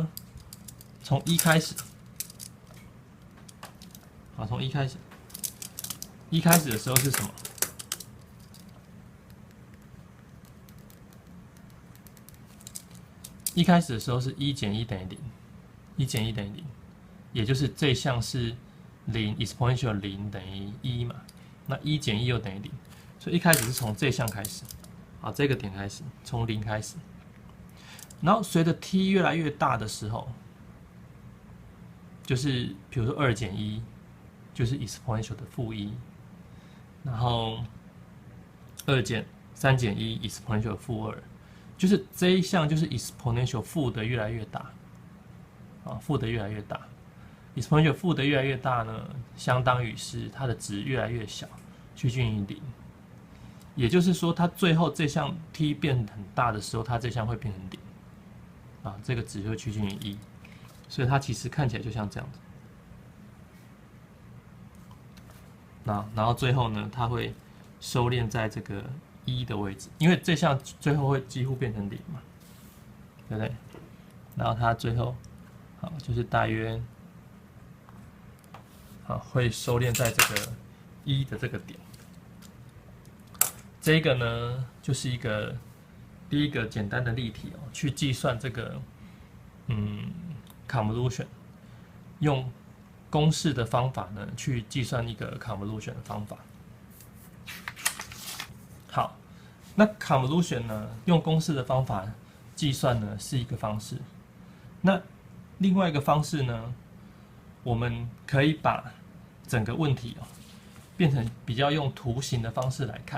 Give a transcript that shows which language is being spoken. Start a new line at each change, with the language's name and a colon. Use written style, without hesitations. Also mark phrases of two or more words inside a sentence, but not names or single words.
Chinese: 從1開始，好，從1開始，1開始的時候是什麼？1開始的時候是1減1等於0，1減1等於0，也就是這項是0 exponential 0等於1嘛，那1減1又等於0，所以一開始是從這項開始，好，這個點開始，從0開始，然後隨着 t 越來越大的時候。就是比如說2減1，就是 exponential 的負1，然後3減1 exponential 的負2，就是這一項就是 exponential 負的越來越大，啊，負的越來越大， exponential 負的越來越大呢，相當於是它的值越來越小，趨近於零。也就是說，它最後這項 t 變很大的時候，它這項會變成零啊，這個值就會趨近於1，所以它其實看起來就像這樣子。然後最後呢，它會收斂在這個1的位置，因為這項最後會幾乎變成0嘛，對不對？然後它最後好就是大約好會收斂在這個1的這個點。這個呢，就是第一個簡單的例題哦，去計算這個 convolution，用公式的方法呢去計算一個 convolution 的方法。好，那 convolution 呢，用公式的方法計算呢是一個方式。那另外一個方式呢，我們可以把整個問題變成比較用圖形的方式來看。